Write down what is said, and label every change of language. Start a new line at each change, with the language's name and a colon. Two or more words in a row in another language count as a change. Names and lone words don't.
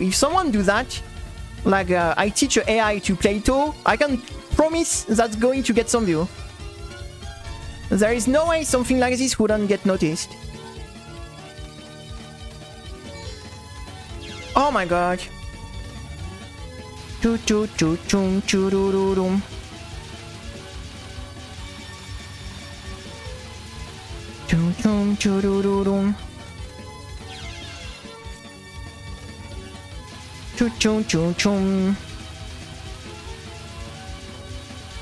English: If someone do that, like I teach an AI to play Touhou, I can promise that's going to get some view. There is no way something like this wouldn't get noticed. Oh my god. Chum chururum. Chum chum chururum. Chum chum chum chum.